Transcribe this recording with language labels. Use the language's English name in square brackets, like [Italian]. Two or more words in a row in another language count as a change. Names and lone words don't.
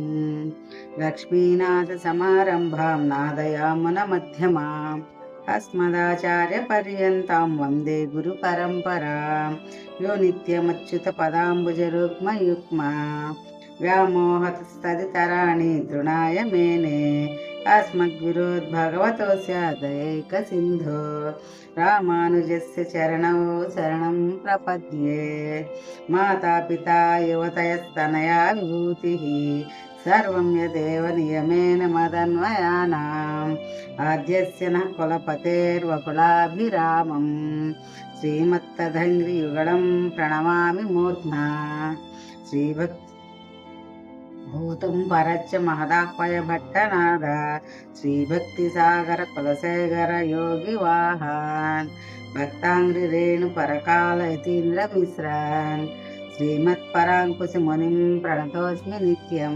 [Sanskrit] లక్ష్మీనాథ సమారంభాం నాదయామున మధ్యమాం అస్మదాచార్య పర్యంతం వందే గురు పరంపరాం. యో నిత్యమచ్యుత పదాంబుజరుగ్మయుగ్మా వ్యామోహతస్తదితరాణి తృణాయ మేనే अस्मद्गुरोद्भगवतोऽस्य दयैकसिन्धो रामानुजस्य चरणौ शरणं प्रपद्ये. मातापिता युवतयस्तनया विभूतिः सर्वं यदेव नियमेन मदन्वयानाम् आद्यस्य नः कुलपतेर्वकुलाभिरामम् श्रीमत्तदङ्घ्रियुगलं प्रणमामि मूर्ध्ना. श्रीभक्ति భూతం పరచ్చ మహదాహ్వయ భట్టనాద శ్రీభక్తి సాగర కులశేఖర యోగి వాహన్ భక్తాంగ్రి రేణు పరకాల యతీంద్ర మిశ్రాన్ శ్రీమత్ పరాంకుశ మునిం ప్రణతోస్మి నిత్యం.